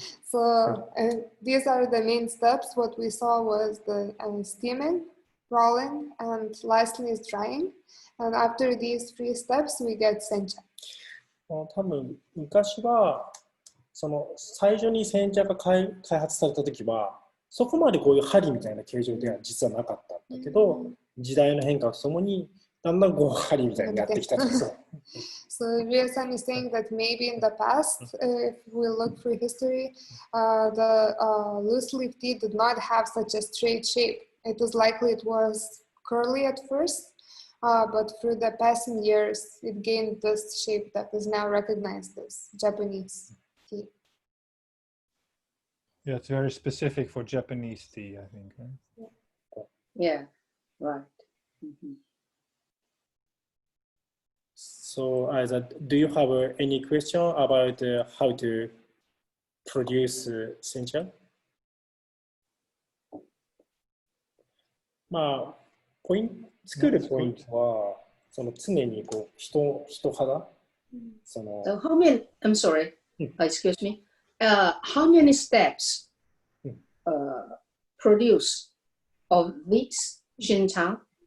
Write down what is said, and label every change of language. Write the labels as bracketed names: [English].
[English] So these are the main steps. What we saw was the steaming, rolling, and lastly is drying. And after these three steps, we get sencha. [Japanese] 多分昔はその最初に煎茶が開発された時はそこまでこういう針みたいな形状では実はなかったんだけど、時代の変化とともにだんだんこう針みたいになってきたんですよ。 [English] So Ryo-san is saying that maybe in the past, if we look through history, the loose leaf tea did not have such a straight shape. It is likely it was curly at first, but through the passing years, it gained this shape that is now recognized as Japanese tea. Yeah, it's very specific for Japanese tea, I think. Right? Yeah, right. Mm-hmm. So, do you have any question about how to produce sencha? [Japanese] まあ、作るポイントは、その常にこう人肌、その。 [English] So how many? I'm sorry. Excuse me. How many steps produce of this shinchang?